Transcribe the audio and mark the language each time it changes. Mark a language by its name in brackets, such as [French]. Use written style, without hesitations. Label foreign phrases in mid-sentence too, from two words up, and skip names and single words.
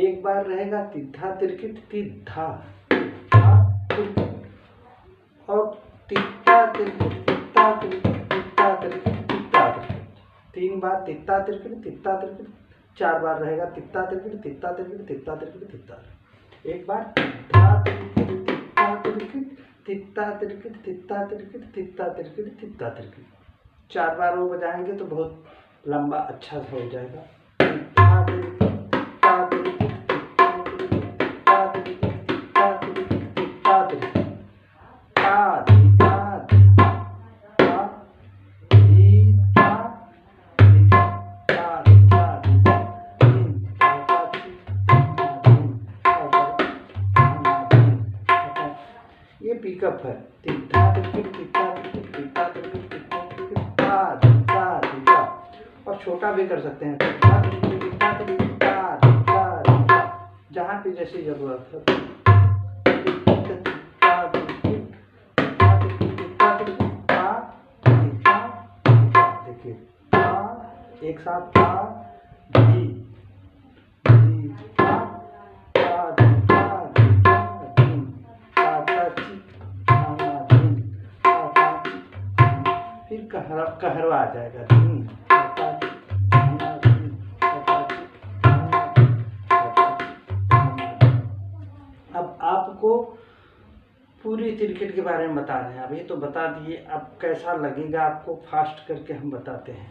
[Hindi] बार रहेगा तिद्धा तिरकिट तिद्धा तिद्धा तिरकिट और तित्ता तिरकिट तित्ता तिरकिट तित्ता तिरकिट तित्ता तिरकिट। 3 बार तित्ता तिरकिट तित्ता तिरकिट, 4 बार रहेगा तित्ता तिरकिट तित्ता तिरकिट तित्ता तिरकिट तित्ता तिरकिट। एक बार तिद्धा तिरकिट तित्ता तिरकिट तित्ता तिरकिट तित्ता तिरकिट तित्ता तिरकिट तित्ता तिरकिट। 4 बार वो बजाएंगे तो बहुत लंबा अच्छा सा हो जाएगा। तिद्धा तिरकिट तित्ता तिरकिट तित्ता तिरकिट तित्ता तिरकिट तित्ता तिरकिट तित्ता तिरकिट ता धिता धिता ता धी ता धिता ता धिता धिता धीम ता ता धी धीम ता ता धीम। ये पिकअप है। तिद्धा तिरकिट तित्ता तिरकिट तित्ता तिरकिट तित्ता तिरकिट ता धिता धिता। और छोटा भी कर सकते हैं। तिद्धा तिरकिट तित्ता तिरकिट ता धिता धिता, जहाँ पे जैसी जरूरत है। देखिए एक साथ ता धी धी ता ता धिता धिता धीम ता ता ची धा धीम ता ता ची। फिर कहरवा आ जाएगा। धीम ता ता ची धा धीम ता ता ची धा धीम ता ता ची धा धीम। अब आपको पूरी तिरकिट के बारे में बता रहे हैं। अभी तो बता दिए, अब कैसा लगेगा आपको फास्ट करके हम बताते हैं।